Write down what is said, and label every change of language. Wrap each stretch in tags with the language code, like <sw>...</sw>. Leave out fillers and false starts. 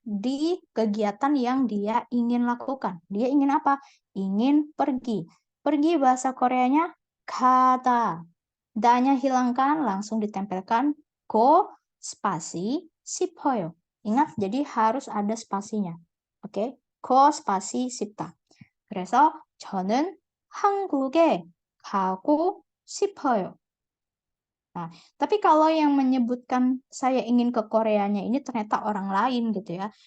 <id>Di kegiatan yang dia ingin lakukan. Dia ingin apa? Ingin pergi. Pergi bahasa Koreanya kata. Da-nya hilangkan, langsung ditempelkan go spasi 싶어요. Ingat, jadi harus ada spasinya. Oke? go spasi 싶다.</id> <ko>그래서 저는 한국에 가고 싶어요.</ko> <id>Nah, tapi kalau yang menyebutkan saya ingin ke Koreanya ini ternyata orang lain gitu ya.</id>